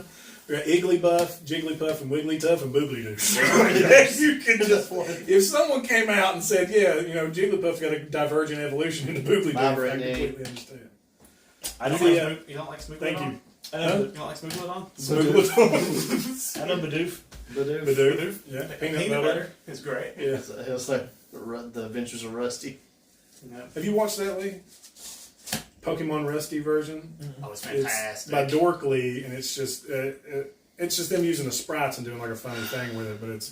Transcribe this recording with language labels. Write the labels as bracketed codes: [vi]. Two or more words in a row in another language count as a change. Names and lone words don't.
[en] We got Jigglypuff, and Wigglytuff, and Boogly-Doo. You could just, if someone came out and said, yeah, you know, Jigglypuff's got a divergent evolution into Boogly-Doo, I Brittany. completely understand. I know You don't like Smoothly? Thank you. I know, You don't like Smoothly on? Smoothly. I know Bidoof. Badoo. Badoo. Yeah. Peanut butter. is great. Yeah. It was like the Adventures of Rusty. Have you watched that, Lee? Pokemon Rusty version? Oh, it's It's fantastic. by Dork Lee, and it's just it's just them using the sprites and doing like a funny thing with it, but it's